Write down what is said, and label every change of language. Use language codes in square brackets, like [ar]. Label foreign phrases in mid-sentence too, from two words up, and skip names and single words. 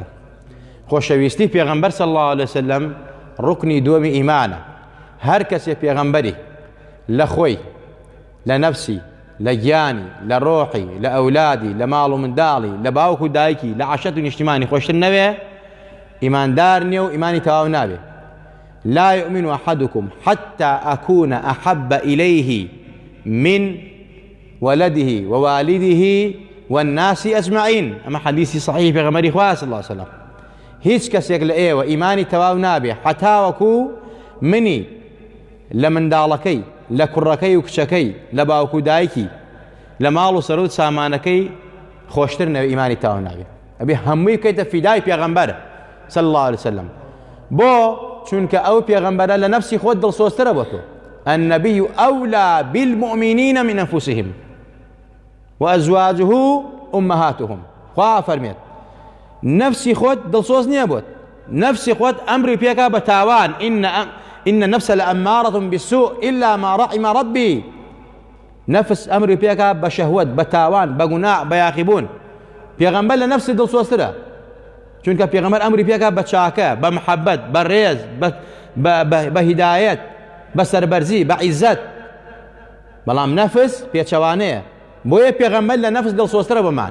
[ckb] خۆشەویستی پێغەمبەر [ar] صلی الله عليه وسلم [ckb] ڕوکنی دووەمی ئیمانە. هەر کەسێ پێغەمبەری لە خۆی، لە نەفسی، لە گیانی، لە ڕۆحی، لە ئەولادی، لە ماڵ و منداڵی، لە باوک و دایکی، لە عەشەت و نیشتیمانی خۆشتر نەوێ، ئیماندار نییە و ئیمانی تەواو نابێ. [ar] لا يؤمن أحدكم حتى أكون أحب إليه من ولده ووالده والناس أجمعين. أما حديثي صحيح في غمر إخوة صلى الله عليه وسلم. [ckb] هیچ کەسێک لە ئێوە ئیمانی تەواو نابێ حتاوەکو منی لە منداڵەکەی، لە کوڕەکەی و کچەکەی، لە باوک و دایکی، لە ماڵ و سەرۆت سامانەکەی خۆشتر نەوێ ئیمانی تەواو نابێ. ئەبێ هەمووی بکەیتە فیدای پێغەمبەر [ar] صلی الله عليه وسلم. [ckb] بۆ چونکە ئەو پێغەمبەرە لە نەفسی خۆت دڵسۆزترە بۆ تۆ. [ar] النبي أولى بالمؤمنين من أنفسهم وأزواجه أمهاتهم. [ckb] خوا فەرمێت نفسی خۆت دڵسۆز نییە بۆت، نفسی خۆت ئەمری پێکا بە تاوان. [ar] إن النفس لأمارة بالسوء إلا ما رحم ربي. [ckb] نفس ئەمری پێکا بە شەهوەت، بە تاوان، بە گوناح، بە یاخیبوون. پێغەمبەر لە نفسی دڵسۆزترە، چونکە پێغەمبەر ئەمری پێکا بە چاکە، بە محەبەت، بە ڕێز، بە هیدایەت، بە سەربەرزی، بە عیزەت. بەڵام نەفس پێچەوانەیە، بۆیە پێغەمبەر لە نەفس دڵسۆزترە بۆمان.